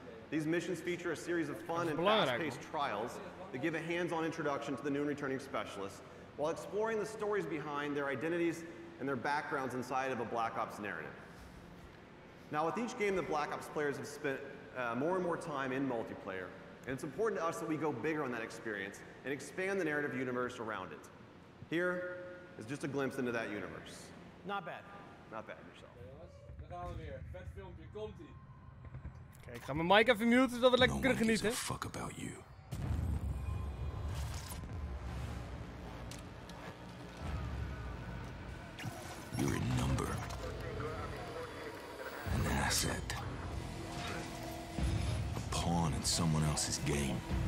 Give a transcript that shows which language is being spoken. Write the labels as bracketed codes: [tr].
[en] These missions feature a series of fun and fast-paced trials that give a hands-on introduction to the new and returning specialists, while exploring the stories behind their identities and their backgrounds inside of a Black Ops narrative. Now with each game, the Black Ops players have spent more and more time in multiplayer, and it's important to us that we go bigger on that experience and expand the narrative universe around it. Here is just a glimpse into that universe. Not bad. Not bad yourself. [nl] Jongens, daar gaan we weer. Vet filmpje, komt-ie. Kijk, ik ga mijn mic even muten, zodat we lekker kunnen genieten. [en] No one gives a fuck about you. You're a number. An asset. A pawn in someone else's game.